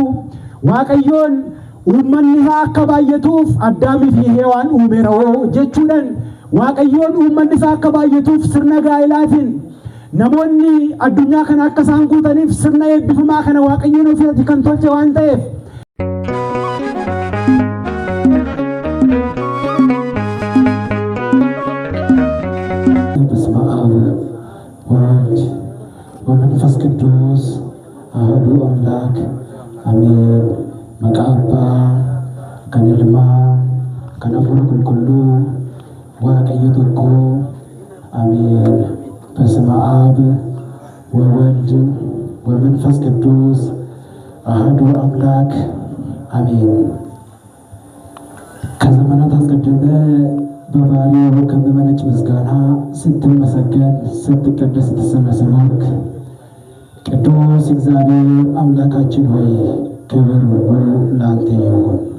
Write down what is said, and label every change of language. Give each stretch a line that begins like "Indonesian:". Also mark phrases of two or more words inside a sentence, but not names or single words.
Oromo: Waaqayyoon uummanni isaa akka baay'atuuf Addaamii fi Heewaan uumeera jechuudhaan Waaqayyoon uummanni isaa akka baay'atuuf sirna gaa'ilaatiin namoonni addunyaa kana akka isaan guutaniif sirna eebbifamaa kana Waaqayyoon ofiitti kan tolche waan ta'eef
Geez: በስመ አብ ወወልድ ወመንፈስ ቅዱስ አሐዱ አምላክ አሜን።
Oromo: Maqaa Abbaa kan Ilmaa kan Hafuura Qulqulluu Waaqayyo tokko
Geez: አሜን። በስመ አብ ወወልድ ወመንፈስ ቅዱስ አሐዱ አምላክ አሜን።
Amharic: ከዘመናት አስቀድመ በባህሪው ከሚመነጭ ምስጋና ስትመሰገን ስትቀደስ ስትሰበሰብክ ቅዱስ እግዚአብሔር አምላካችን ሆይ ክብር ሁሉ ለአንተ ይሁን።